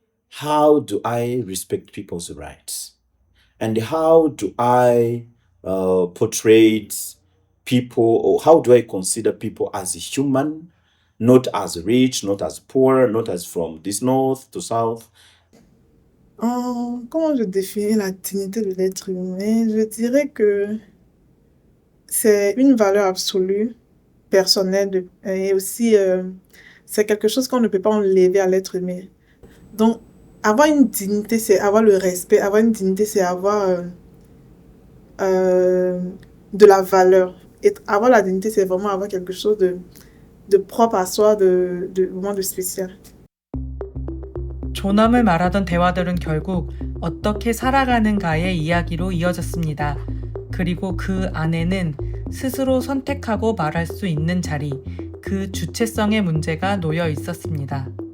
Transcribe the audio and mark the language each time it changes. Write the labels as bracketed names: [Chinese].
[English] How do I respect people's rights? And how do I portray people, or how do I consider people as human, not as rich, not as poor, not as from this north to south? [French] Comment je définis la dignité de l'être humain? Je dirais que c'est une valeur absolue, personnelle, et aussi c'est quelque chose qu'on ne peut pas enlever à l'être humain. Donc, avoir une dignité, c'est avoir le respect. Avoir une dignité, c'est avoir de la valeur. Et avoir la dignité, c'est vraiment avoir quelque chose de propre à soi, vraiment de spécial. [Korean] 존엄을 말하던 대화들은 결국 어떻게 살아가는가의 이야기로 이어졌습니다. 그리고 그 안에는 스스로 선택하고 말할 수 있는 자리, 그 주체성의 문제가 놓여 있었습니다.